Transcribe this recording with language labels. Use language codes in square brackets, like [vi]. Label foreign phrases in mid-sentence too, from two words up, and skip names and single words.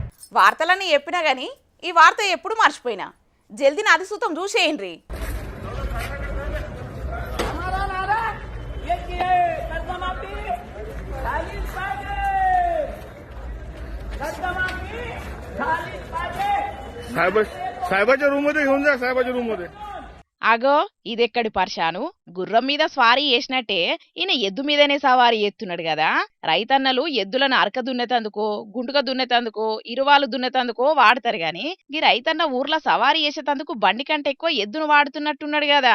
[te] వార్తలన్నీ చెప్పినా గానీ ఈ వార్త ఎప్పుడు మర్చిపోయినా. జల్దీ నాది సూతం చూసేయండి. [mr] साहेबाच्या रूम मध्ये घेऊन जा, साहेबाच्या रूम मध्ये. [te] అగో ఇదెక్కడి పర్షాను. గుర్రం మీద స్వారీ చేసినట్టే ఈయన ఎద్దు మీదనే సవారీ చేస్తున్నాడు కదా. రైతన్నలు ఎద్దులను అరక దున్నేతందుకో, గుంటుక దున్నేతందుకో, ఇరువాలు దున్నేతందుకో వాడతారు గాని ఈ రైతన్న ఊర్లో సవారీ చేసేతందుకు బండి కంటే ఎక్కువ ఎద్దును వాడుతున్నట్టున్నాడు కదా.